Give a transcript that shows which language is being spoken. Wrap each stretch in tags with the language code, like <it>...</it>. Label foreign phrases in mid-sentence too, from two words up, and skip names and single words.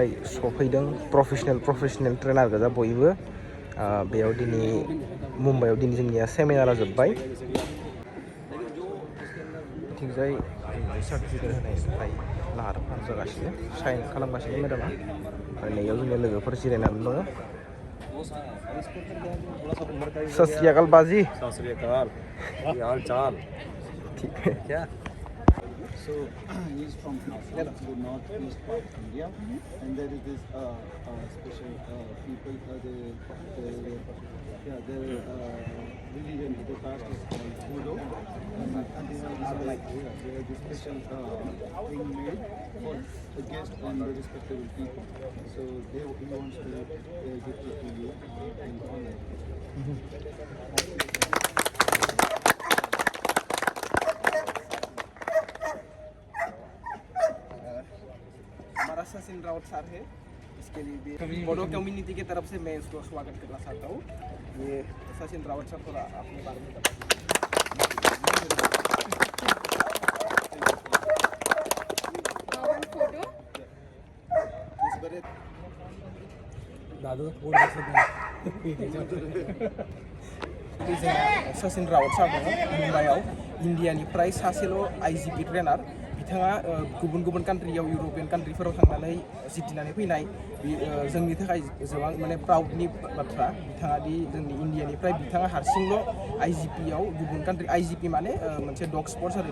<brx>सफैदों</brx> <en>professional trainer</en> <brx>गोजा बयबो बेयाव दिनै मुम्बाइआव दिनै जोंनिया सेमिनारा जोब्बाय बिथिंजाय सार्टिफिकेट होनाय थाखाय लाहार फाहार जागासिनो साइन खालामगासिनो मेडामा ओमफ्राय नैयाव जोंनि लोगोफोर जिरायनानै दङ।</brx> <pa>ਸਤ ਸ੍ਰੀ ਅਕਾਲ ਬਾਜੀ। ਸਤ ਸ੍ਰੀ ਅਕਾਲ।</pa> <hi>क्या हाल चाल? ठीक है क्या?</hi> <en>So he is from the northeast part of India, and there is this special people. Their religion, the caste is called BODO, and they have this special thing made for the guests and the respectable people. So he wants to give it to you in honor.</en> <hi>सचिन रावत सर है इसके लिए भी बोडो कम्युनिटी की तरफ से मैं इसको स्वागत करना चाहता हूँ। ये सचिन रावत सर थोड़ा अपने बारे में बताइए।</hi> <brx>सचिन रावत साहब दङ मुम्बाइआव इन्डियानिफ्राय सासेल' IGP ट्रेनार बिथाङा गुबुन गुबुन कान्ट्रियाव इउर'पियान कान्ट्रिफोराव थांनानै जितिनानै फैनाय जोंनि थाखाय गोबां माने प्राउडनि बाथ्रा बिथाङा दि जोंनि इन्डियानिफ्राय बिथाङा हारसिंल' IGPआव गुबुन कान्ट्रि IGP माने मोनसे</brx> <en>dog sports</en> <brx>आरो</brx>